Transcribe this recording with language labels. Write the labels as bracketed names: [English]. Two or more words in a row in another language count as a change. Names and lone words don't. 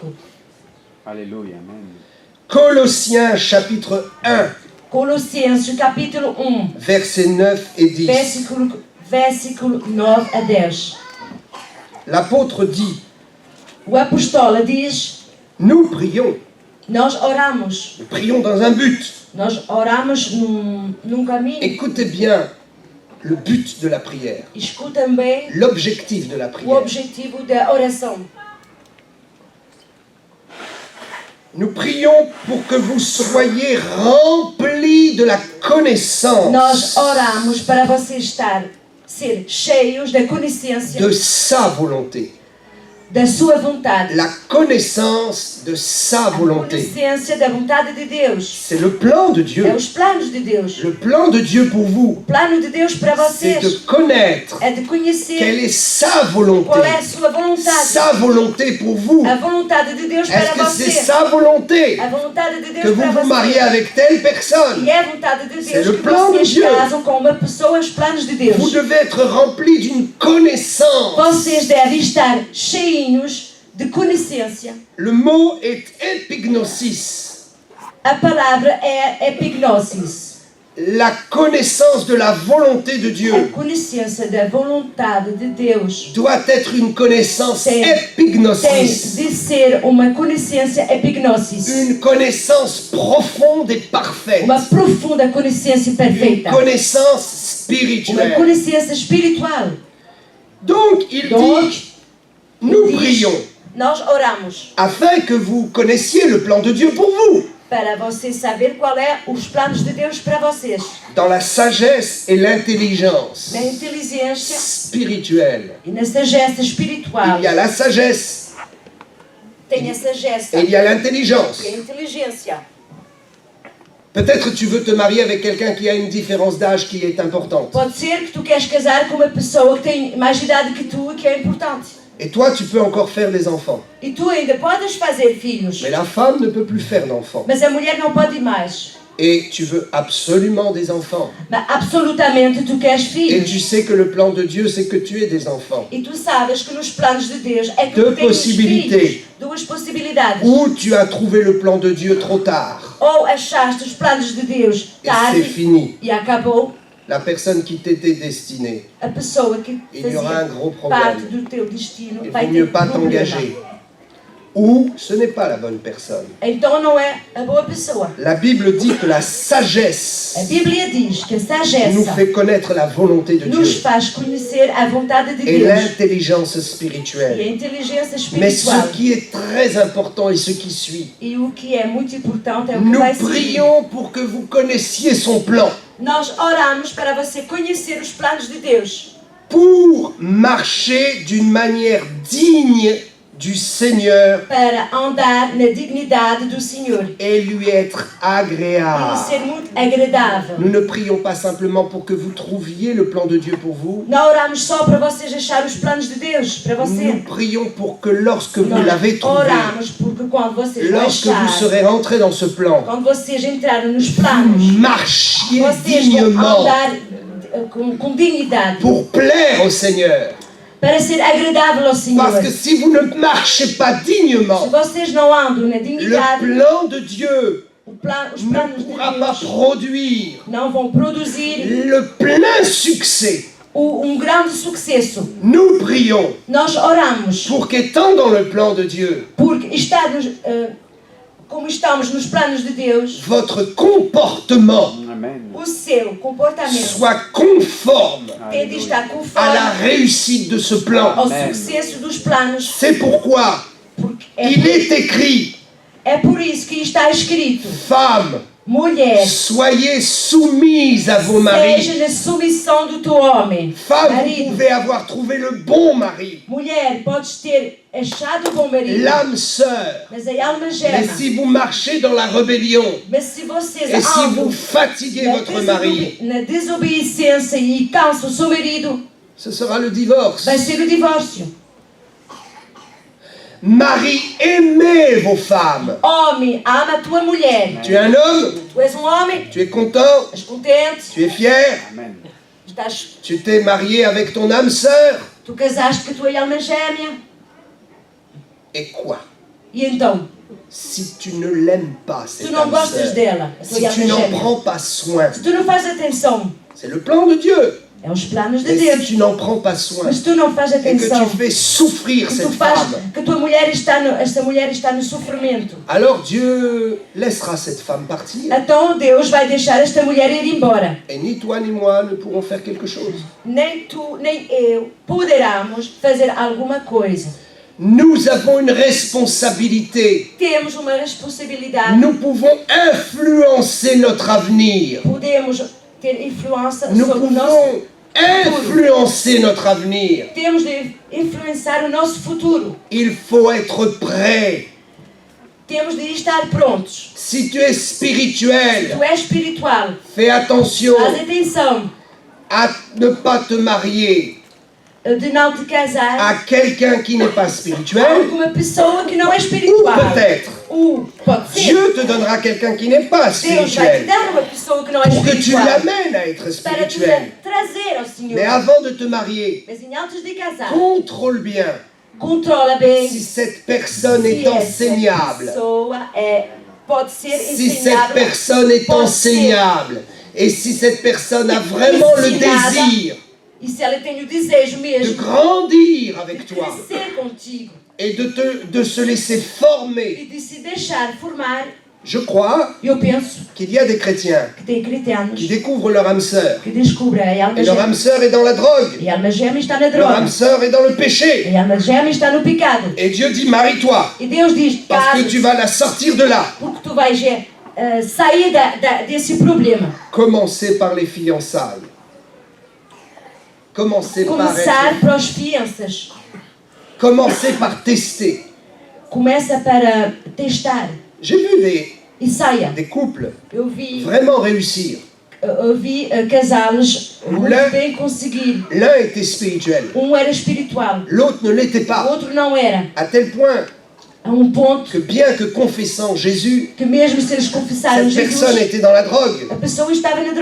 [Portuguese] Aleluia, amém. [French] Colossiens chapitre 1, [Portuguese] Colossenses capítulo 1, [French] versets 9 et 10. [Portuguese] versículo 9 a 10. [French] L'apôtre dit, [Portuguese] O apóstolo diz: [French] nous prions. [Portuguese] nós oramos. [French] Nous prions dans un but. [Portuguese] Nós oramos num caminho. [French] Écoutez bien le but de la prière, [Portuguese] Escutem bem [French] l'objectif de la [Portuguese] o [French] prière. [Portuguese] objetivo da oração. [French] Nous prions pour que vous soyez remplis de la connaissance [Portuguese] Nós oramos para você ser cheios da consciência [French] de sa volonté. [Portuguese] da sua vontade. [French] La connaissance de sa [Portuguese] A [French] volonté. [Portuguese] consciência da vontade de Deus. [French] C'est le plan de [Portuguese] É [French] Dieu. [Portuguese] os planos de Deus. [French] Le plan de Dieu pour vous, [Portuguese] O plano de Deus para [French] c'est [Portuguese] vocês [French] de connaître [Portuguese] é de conhecer [French] quelle est sa volonté. [Portuguese] qual é a sua vontade. [French] Sa volonté pour vous. [Portuguese] A vontade de Deus [French] Est-ce [Portuguese] para [French] que c'est [Portuguese] você. [French] sa volonté [Portuguese] A vontade de [French] que [Portuguese] Deus [French] vous [Portuguese] para [French] vous mariez [Portuguese] você. [French] avec telle personne? [Portuguese] E é a vontade de [French] C'est [Portuguese] Deus [French] le [Portuguese] que [French] plan de [Portuguese] vocês [French] Dieu. [Portuguese] casam com uma pessoa, os planos de Deus. [French] Vous devez être remplis d'une connaissance. [Portuguese] Vocês devem estar cheinhos de consciência. [French] Le mot est epignosis. [Portuguese] A palavra é epignosis. [French] La connaissance de la volonté de [Portuguese] A [French] Dieu [Portuguese] conhecência da vontade de Deus [French] doit être une connaissance [Portuguese] tem [French] epignosis, [Portuguese] de ser uma conhecência epignosis. [French] une connaissance profonde et parfaite, [Portuguese] Uma profunda conhecência [French] une [Portuguese] perfeita. [French] connaissance [Portuguese] Uma [French] spirituelle. [Portuguese] conhecência espiritual. [French] Donc, il Donc, dit, nous [Portuguese] diz, [French] prions [Portuguese] nós oramos [French] afin que vous connaissiez le plan de Dieu pour vous, [Portuguese] para vocês saber qual é os planos de Deus para vocês. [French] dans la sagesse et l'intelligence [Portuguese] Na inteligência [French] spirituelle. [Portuguese] e na sagesse espiritual. [French] Il y a la sagesse [Portuguese] Tem a sagesse [French] et il y a l'intelligence. [Portuguese] e a inteligência. [French] Peut-être tu veux te marier avec quelqu'un qui a une différence d'âge qui est importante. [Portuguese] Pode ser que tu queres casar com uma pessoa que tem mais idade que tu e que é importante. [French] Et toi, tu peux encore faire des enfants. [Portuguese] E tu ainda podes fazer filhos. [French] Mais la femme ne peut plus faire d'enfants. [Portuguese] Mas a mulher não pode mais. [French] Et tu veux absolument des enfants. [Portuguese] Mas absolutamente tu queres [French] Et [Portuguese] filhos. [French] tu sais que le plan de Dieu, c'est que tu aies des enfants. [Portuguese] E tu sabes que nos planos de Deus é que [French] Deux [Portuguese] tu tens [French] possibilités. [Portuguese] filhos. Duas possibilidades. [French] Ou tu as trouvé le plan de Dieu trop tard. [Portuguese] Ou achaste os planos de Deus [French] Et c'est [Portuguese] tarde [French] fini. [Portuguese] e acabou. [French] La personne qui t'était destinée. [Portuguese] A pessoa que [French] Il y aura un [Portuguese] fazia [French] gros [Portuguese] parte [French] problème. [Portuguese] do teu destino [French] Il [Portuguese] vai [French] vaut [Portuguese] ter [French] mieux pas [Portuguese] problema. [French] t'engager. Ou ce n'est pas la bonne personne. [Portuguese] Então não é a boa pessoa. [French] La Bible dit que la sagesse [Portuguese] A Bíblia diz que a [French] nous [Portuguese] sagesse [French] fait connaître la volonté de [Portuguese] nos [French] Dieu [Portuguese] faz conhecer a vontade de [French] et [Portuguese] Deus [French] l'intelligence [Portuguese] e a [French] spirituelle. [Portuguese] inteligência [French] Mais ce [Portuguese] espiritual. [French] qui est très important et ce qui suit, [Portuguese] E o que é muito importante é o que [French] nous [Portuguese] vai seguir. [French] prions pour que vous connaissiez son plan, [Portuguese] Nós oramos para você conhecer os planos de Deus, [French] pour marcher d'une manière digne du Seigneur [Portuguese] para andar na dignidade do Senhor [French] et lui être [Portuguese] e [French] agréable. [Portuguese] ser muito agradável. [French] Nous ne prions pas simplement pour que vous trouviez le plan de Dieu pour vous. [Portuguese] Não oramos só para vocês achar os planos de Deus para [French] Nous [Portuguese] você. [French] prions pour que lorsque vous [Portuguese] Nós [French] l'avez trouvé, [Portuguese] oramos porque quando vocês vão [French] lorsque vous [Portuguese] achar, [French] serez rentrés dans ce plan, [Portuguese] quando vocês entrarem nos planos, [French] marchiez [Portuguese] vocês vão [French] dignement [Portuguese] andar com dignidade [French] pour plaire au Seigneur. [Portuguese] para ser agradável ao Senhor. [French] Parce que si vous ne marchez pas [Portuguese] Se [French] dignement, [Portuguese] vocês não andam na [French] le [Portuguese] dignidade, [French] plan de Dieu [Portuguese] os [French] ne [Portuguese] planos de [French] pourra pas [Portuguese] Deus [French] produire [Portuguese] não vão produzir [French] le plein succès. [Portuguese] grande sucesso. [French] Nous prions [Portuguese] Nós oramos [French] pour qu'étant dans le plan de Dieu, [Portuguese] porque como estamos nos planos de Deus, [French] votre comportement [Portuguese] Amen. o seu comportamento [French] soit conforme [Portuguese] tem de estar [French] à la [Portuguese] conforme [French] réussite de ce plan. [Portuguese] ao Amen. sucesso dos planos. [French] C'est pourquoi [Portuguese] Porque [French] il est écrit, [Portuguese] é por isso que está escrito: [French] femmes, [Portuguese] mulher, [French] soyez soumises à vos maris. [Portuguese] seja na submissão do teu homem. [French] Femme, vous [Portuguese] Marido, [French] pouvez avoir trouvé le bon mari, [Portuguese] mulher, podes ter achado o bom marido, [French] l'âme sœur. [Portuguese] mas a alma [French] Mais [Portuguese] gema. [French] si vous marchez dans la rébellion [Portuguese] Mas se vocês [French] et si [Portuguese] andam [French] vous fatiguez votre mari, [Portuguese] na desobediência e cansam o seu marido, [French] ce sera le divorce. [Portuguese] vai ser o divórcio. [French] Mari, aimez vos femmes. [Portuguese] Homem, ama a tua mulher. [French] Tu es un homme, [Portuguese] Tu és um homem, [French] tu es content, [Portuguese] estás contente, [French] tu es fier, [Portuguese] Amen. [French] tu t'es marié avec ton âme sœur. [Portuguese] tu casaste com a tua alma gêmea. [French] Et quoi? [Portuguese] E então, [French] Si tu ne l'aimes pas, [Portuguese] se [French] cette [Portuguese] tu não [French] âme [Portuguese] gostas [French] sœur, [Portuguese] dela, a [French] si [Portuguese] tua [French] tu [Portuguese] alma [French] n'en [Portuguese] gêmea, [French] prends pas soin, [Portuguese] se tu não fazes atenção, [French] c'est le plan de Dieu. [Portuguese] é os planos de [French] Mais si [Portuguese] Deus. [French] tu n'en prends pas soin [Portuguese] Mas se tu não fazes [French] et que [Portuguese] atenção, [French] tu fais souffrir [Portuguese] que [French] cette [Portuguese] tu faz, [French] femme, [Portuguese] que a tua mulher esta mulher está no sofrimento, [French] alors Dieu laissera cette femme partir. [Portuguese] então Deus vai deixar esta mulher ir embora. [French] Et ni toi ni moi ne pourrons faire quelque chose. [Portuguese] Nem tu, nem eu poderemos fazer alguma coisa. [French] Nous avons une responsabilité. [Portuguese] Temos uma responsabilidade, [French] Nous pouvons influencer notre avenir. [Portuguese] podemos ter influência [French] Nous [Portuguese] sobre o nosso... [French] pouvons influencer notre avenir. [Portuguese] Temos de influenciar o nosso futuro. [French] Il faut être prêt. [Portuguese] Temos de estar prontos. [French] Si tu es spirituel, [Portuguese] Tu és espiritual, [French] fais attention [Portuguese] faz atenção [French] à ne pas te marier [Portuguese] de não te casar [French] à quelqu'un qui n'est pas [Portuguese] com [French] spirituel. [Portuguese] alguma pessoa que não é [French] Ou [Portuguese] espiritual. [French] peut-être, [Portuguese] Ou pode ser, [French] Dieu te donnera quelqu'un qui n'est pas [Portuguese] Deus vai te [French] spirituel [Portuguese] dar uma pessoa que não é [French] pour que tu [Portuguese] espiritual [French] l'amènes à être [Portuguese] para te [French] spirituel. [Portuguese] trazer ao Senhor. [French] Mais avant de te marier, [Portuguese] Mas antes de casar, [French] contrôle bien [Portuguese] controla bem [French] si cette personne [Portuguese] se [French] est [Portuguese] essa [French] enseignable. [Portuguese] pessoa é pode ser [French] si cette [Portuguese] ensinado. [French] personne est [Portuguese] pode ser. [French] enseignable, et si cette personne a vraiment le [Portuguese] Ensinada. [French] désir [Portuguese] E se ela tem o desejo [French] de [Portuguese] mesmo [French] grandir [Portuguese] de [French] avec toi [Portuguese] crescer contigo [French] et de se laisser [Portuguese] e [French] former, [Portuguese] de se deixar formar, [French] je crois [Portuguese] eu penso [French] qu'il y a des chrétiens [Portuguese] que tem cristãos [French] qui découvrent leur âme sœur. [Portuguese] que descobrem a alma [French] Et leur âme [Portuguese] gêmea. [French] sœur est dans la drogue. [Portuguese] E a alma gêmea está na [French] Leur âme [Portuguese] droga. [French] sœur est dans le péché. [Portuguese] E a alma gêmea está no pecado. [French] Et Dieu dit, marie-toi, [Portuguese] E Deus diz, [French] parce que tu [Portuguese] casa-te, [French] vas la sortir de là. [Portuguese] porque tu vais sair desse problema. [French] Commencez par les fiançailles. Commencez par [Portuguese] Começar [French] être... [Portuguese] para os fianças. [French] Commencez par tester. [Portuguese] Começa para testar [French] J'ai vu [Portuguese] e saia. [French] des couples [Portuguese] Eu vi [French] vraiment réussir. [Portuguese] Casais muito Mulher. bem conseguir. [French] L'un était spirituel, [Portuguese] Era espiritual, [French] l'autre ne l'était [Portuguese] o [French] pas. [Portuguese] outro não era. [French] À tel point [Portuguese] A ponto [French] que bien que confessant Jésus, [Portuguese] que mesmo se eles confessaram [French] cette personne [Portuguese] Jesus, [French] était dans la drogue, [Portuguese] a pessoa estava na [French] dans